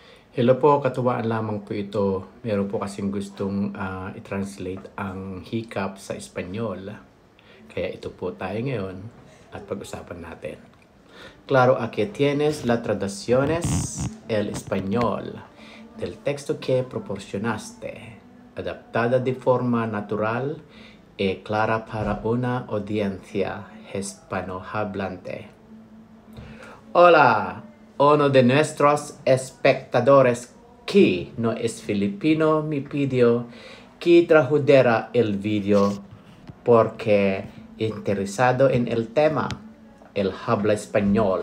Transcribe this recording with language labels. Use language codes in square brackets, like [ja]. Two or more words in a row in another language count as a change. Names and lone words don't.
[tl] Hello po, katuwaan lamang po ito. Meron po kasing gustong i-translate ang hiccup sa Espanyol. Kaya ito po tayo ngayon at pag-usapan natin. [es] Claro, aquí tienes las traducciones el español del texto que proporcionaste, adaptada de forma natural y clara para una audiencia hispanohablante. Hola, uno de nuestros espectadores que no es filipino me pidió que tradujera el video porque interesado en el tema, el habla español.